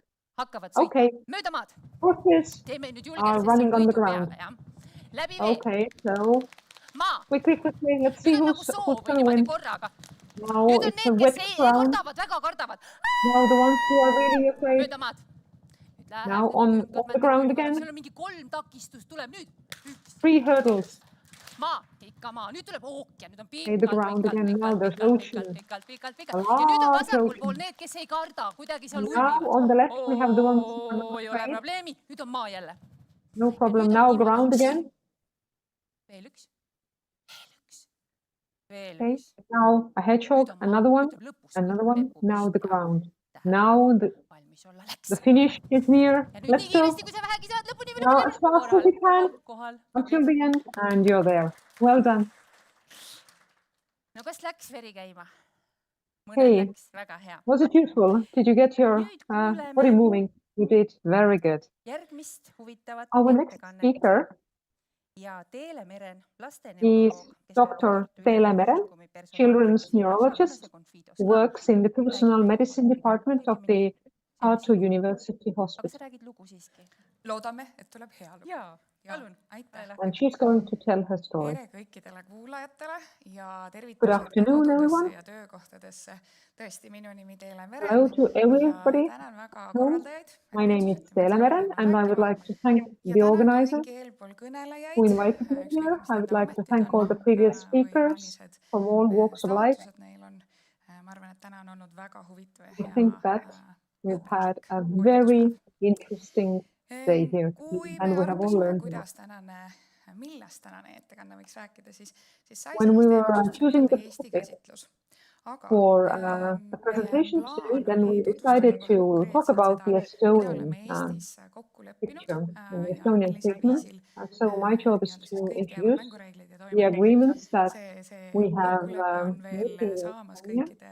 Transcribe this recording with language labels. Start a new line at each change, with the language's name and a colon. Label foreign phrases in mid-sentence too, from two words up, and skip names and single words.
English: Okay, horses are running on the ground. Okay, so quickly, let's see who's going to win. Now it's a wet ground. Now the ones who are really afraid. Now on the ground again.
Estonian: Sul on mingi 3 takistust, tuleb nüüd.
English: 3 hurdles.
Estonian: Maa, ikka maa. Nüüd tuleb ookean, nüüd on
English: The ground again. Now there's ocean.
Estonian: pikalt. Ja nüüd on vasakul pool need, kes ei karda, kuidagi seal
English: Now on the left we have the ones who are not
Estonian: ei ole
English: afraid.
Estonian: probleemi, nüüd on maa jälle.
English: No problem. Now ground again.
Estonian: Veel üks.
English: Okay. Now a hedgehog, another one. Now the ground. Now the finish is near. Let's go. Now as fast as you can until the end, and you're there. Well done.
Estonian: No kas läks veri käima?
English: Hey,
Estonian: Läks väga hea.
English: was it useful? Did you get your body moving? You did. Very good.
Estonian: Järgmist huvitavat
English: Our next speaker
Estonian: ja Teelemeren
English: is Dr. Teelemeren, children's neurologist, who works in the personal medicine department of the Tartu University Hospital.
Estonian: Aga sa räägid lugu siiski. Loodame, et tuleb hea lugu. Jaa, palun, aitäh.
English: And she's going to tell her story.
Estonian: Tere kõikidele kuulajatele ja
English: Good
Estonian: tervitused
English: afternoon,
Estonian: kodudesse
English: everyone.
Estonian: ja töökohtadesse. Tõesti, minu nimi Teelemeren.
English: Hello to everybody.
Estonian: Tänan väga
English: Home.
Estonian: korraldajaid.
English: My name is Teelemeren, and I would like to thank the organizers who invited me here. I would like to thank all the previous speakers from all walks of life.
Estonian: Ma arvan, et täna on olnud väga huvitav ja
English: I
Estonian: hea
English: think that we've had a very interesting day here,
Estonian: Kui
English: and
Estonian: me
English: we have all
Estonian: arutasime,
English: learned.
Estonian: millest tänane ettekanne võiks rääkida, siis sai
English: When we
Estonian: sellest
English: were
Estonian: teemast
English: choosing the
Estonian: Eesti
English: topic
Estonian: käsitlus. Aga
English: for the presentation today, then we decided to talk about the Estonian picture and the Estonian treatment. So my job is to introduce the agreements that we have making in Estonia.